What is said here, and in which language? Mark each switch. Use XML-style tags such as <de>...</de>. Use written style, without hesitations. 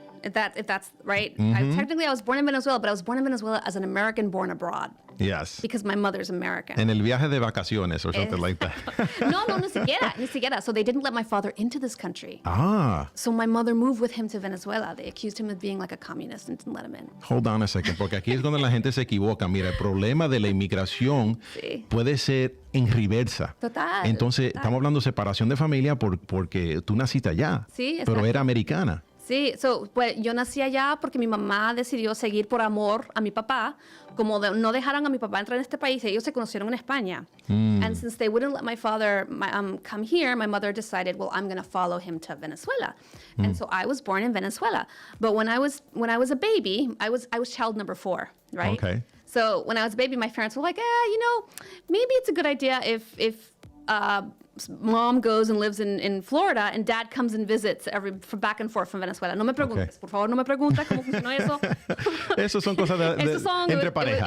<en>If that's right. Technically, I was born in Venezuela, but I was born in Venezuela as an American born abroad. Yes. Because my mother's American.</en> <es>En el viaje de vacaciones</es> <en>or something like that.</en> <es>No, ni siquiera.</es> <en>So they didn't let my father into this country. Ah. So my mother moved with him to Venezuela. They accused him of being like a communist and didn't let him in. Hold on a second,</en> <es>porque aquí es donde la gente se equivoca. Mira, el problema de la inmigración puede ser en reversa. Total. Entonces, estamos hablando de separación de familia porque tú naciste allá, Sí, pero exacto. era americana. Sí, pues yo nací allá porque mi mamá decidió seguir por amor a mi papá. Como no dejaron a mi papá entrar en este país, ellos se conocieron en España.</es> <en>And since they wouldn't let my father come here, my mother decided, well, I'm going to follow him to Venezuela. And so I was born in Venezuela. But when I was a baby, I was child number 4, right? Okay. So when I was a baby, my parents were like, maybe it's a good idea if mom goes and lives in Florida and dad comes and visits back and forth from Venezuela.</en> <es>No me preguntes, por favor, no me preguntes cómo funcionó eso. Eso son cosas entre pareja.</es>